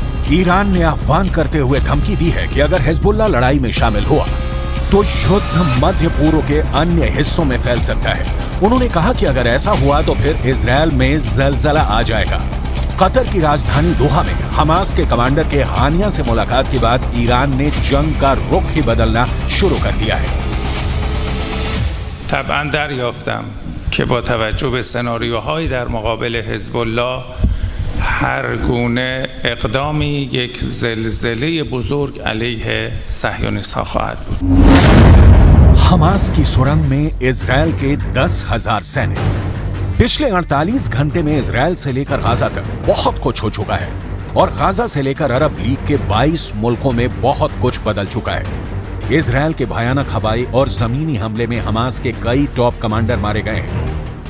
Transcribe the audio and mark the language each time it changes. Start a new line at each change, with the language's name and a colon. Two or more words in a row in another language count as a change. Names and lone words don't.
Hindi: ईरान ने आह्वान करते हुए धमकी दी है कि अगर हिजबुल्लाह लड़ाई में शामिल हुआ तो युद्ध मध्य पूर्व के अन्य हिस्सों में फैल सकता है। उन्होंने कहा कि अगर ऐसा हुआ तो फिर इजरायल में जलजला आ जाएगा। कतर की राजधानी दोहा में हमास के कमांडर के हानिया से मुलाकात के बाद ईरान ने जंग का रुख ही बदलना शुरू कर दिया है।
Persian: طبعاً دریافتم که با توجه به سناریوهایی در مقابل حزب الله هر گونه اقدامی یک زلزله بزرگ علیه صهیونیست‌ها خواهد بود.
Hindi: हमास की सुरंग में इजरायल के 10,000 सैनिक। पिछले 48 घंटे में इजरायल से लेकर गाजा तक बहुत कुछ हो चुका है और गाजा से लेकर अरब लीग के 22 मुल्कों में बहुत कुछ बदल चुका है। इजरायल के भयानक हवाई और जमीनी हमले में हमास के कई टॉप कमांडर मारे गए हैं।